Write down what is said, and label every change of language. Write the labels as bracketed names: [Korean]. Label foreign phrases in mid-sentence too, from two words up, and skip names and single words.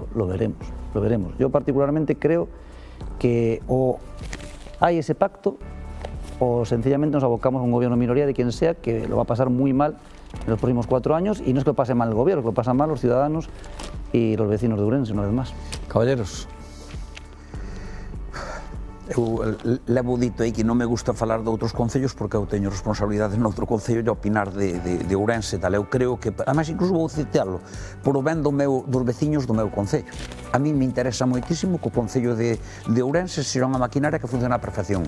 [Spanish] Lo veremos, lo veremos. Yo particularmente creo que o hay ese pacto o sencillamente nos abocamos a un gobierno minoría de quien sea, que lo va a pasar muy mal en los próximos 4 años, y no es que lo pase mal el gobierno, es que lo pasan mal los ciudadanos y los vecinos de Ourense, una vez más. Caballeros. [Galician] Eu levo dito aí que non me gusta falar de outros concellos porque eu teño responsabilidades noutro concello de opinar de Ourense e tal. Eu creo que, además incluso vou citalo, por o ben dos veciños do meu concello. [Spanish] A mí me interesa [Galician] moitísimo que o concello de Ourense sexa unha maquinaria que funciona a perfección.